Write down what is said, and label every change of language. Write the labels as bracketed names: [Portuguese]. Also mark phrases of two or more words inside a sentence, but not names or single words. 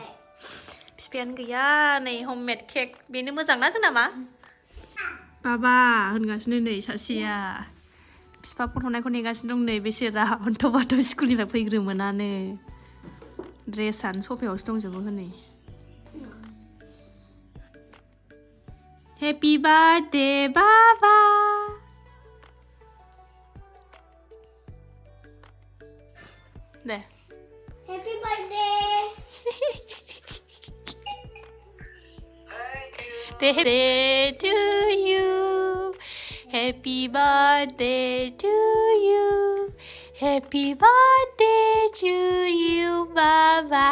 [Bodo] बिफायानो गैया नै [English] homemade cake [Bodo] बेनो मोजां ना जोंना मा बाबा होनगासिनो नै सासेया बिफा फन हरनायखौ नेगासिनो दं नै बिसोरा अन्थ'बाथ' स्कुलनिफ्राय फैग्रोमोनानो ड्रेसानो सफायावसो दंजोबो हनै [English] happy birthday [Bodo] बाबा दे [English] Happy birthday Birthday to you. Happy birthday to you. Happy birthday to you, Baba.